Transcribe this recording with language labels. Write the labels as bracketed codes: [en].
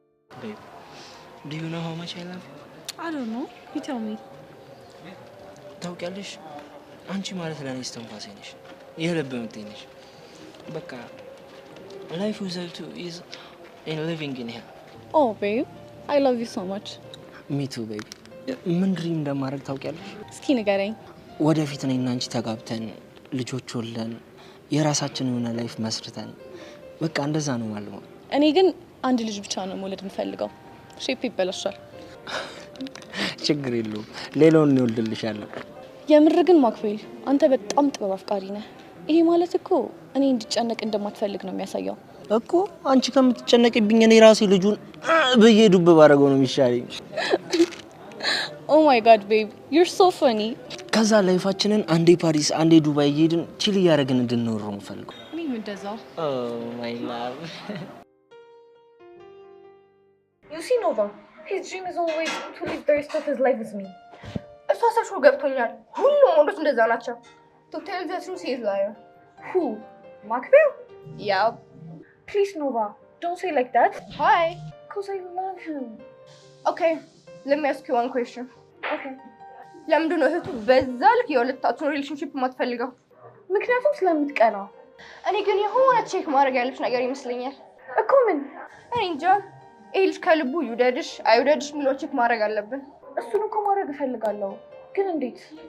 [en] Babe, do you know how much I love you? I don't know. You tell me. [am] ታውቂያለሽ አንቺ ማለት ለኔ እስትንፋሴ ነሽ የልብ ምቴ ነሽ በቃ [en] life without you is in living in hell. Oh, babe. I love you so much. Me too, baby. [am] ምን ድሪም እንደማድረግ ታውቂያለሽ? እስኪ ንገረኝ። ወደፊት እኔና አንቺ ተጋብተን ልጆች ወልደን የራሳችን የሆነ ላይፍ መስርተን በቃ እንደዛ ነው ማለት ነው። እኔ ግን አንድ ልጅ ብቻ ነው መውለድ የምፈልገው። ሼፕ ይበላሻል። ችግር የለውም ሌላውን እንወልድልሻለሁ። የምር ግን ማክቤል አንተ በጣም ጥበብ አፍቃሪ ነህ። ይሄ ማለት እኮ እኔ እንድጨነቅ እንደማትፈልግ ነው የሚያሳየው እኮ። አንቺ ከምትጨነቅብኝ እኔ ራሴ ልጁን በየዱብ ባረገው ነው የሚሻለኝ። [en] Oh my god, babe. You're so funny. [am] ከዛ ላይፋችንን አንዴ ፓሪስ አንዴ ዱባይ እየሄድን ቺል እያደረግን እንድንኖር ነው የምፈልገው። እኔም እንደዛው። [en] Oh my love. You see Nova, his dream is always to live the rest of his life with me. [am] እሷ ሰሹ ገብቶኛል። ሁሉም ወንዶች እንደዛ ናቸው። [en] To tell the truth, he is liar. Who? Macbeth? Yeah. Please Nova, don't say like that. Why? Because I love him. Okay, let me ask you one question. Okay. [am] ለምንድን ነው እህቱ በዛ ልክ የሁለታችሁን ሪሌሽንሺፕ የማትፈልገው? ምክንያቱም ስለምትቀና። እኔ ግን የሆነ ቼክ ማድረግ ያለች ነገር ይመስለኛል እኮ። ምን? እኔ እንጃ። ይሄ ልጅ ከልቡ ይውደድሽ አይውደድሽ የሚለው ቼክ ማድረግ አለብን። እሱን እኮ ማድረግ እፈልጋለሁ፣ ግን እንዴት?